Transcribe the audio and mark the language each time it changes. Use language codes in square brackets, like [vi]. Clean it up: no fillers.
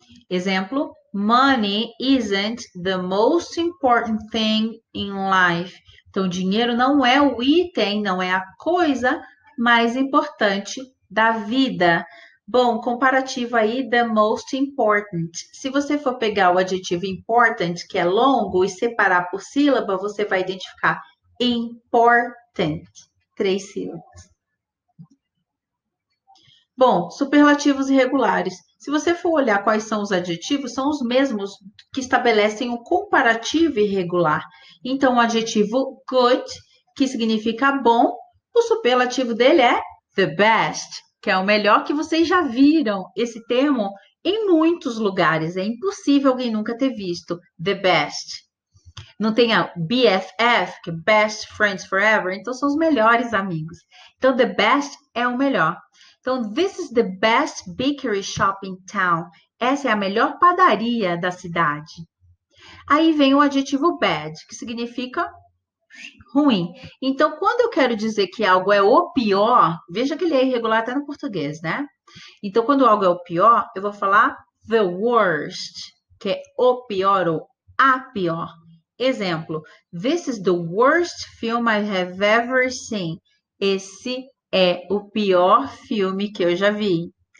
[pt] Exemplo, [en] money isn't the most important thing in life. [pt] Então, dinheiro não é o item, não é a coisa mais importante da vida. Bom, comparativo aí, [en] the most important. [pt] Se você for pegar o adjetivo important, que é longo, e separar por sílaba, você vai identificar important. 3 sílabas. Bom, superlativos irregulares. Se você for olhar quais são os adjetivos, são os mesmos que estabelecem o comparativo irregular. Então, o adjetivo good, que significa bom, o superlativo dele é [en] the best, [pt] que é o melhor, que vocês já viram esse termo em muitos lugares. É impossível alguém nunca ter visto [en] the best. [pt] Não tem a BFF, que é Best Friends Forever, então são os melhores amigos. Então, [en] the best [pt] é o melhor. Então, [en] this is the best bakery shop in town. [pt] Essa é a melhor padaria da cidade. Aí vem o adjetivo bad, que significa ruim. Então, quando eu quero dizer que algo é o pior, veja que ele é irregular até no português, né? Então, quando algo é o pior, eu vou falar [en] the worst, [pt] que é o pior ou a pior. Exemplo, [en] this is the worst film I have ever seen. [pt] Esse é o pior filme que eu já vi.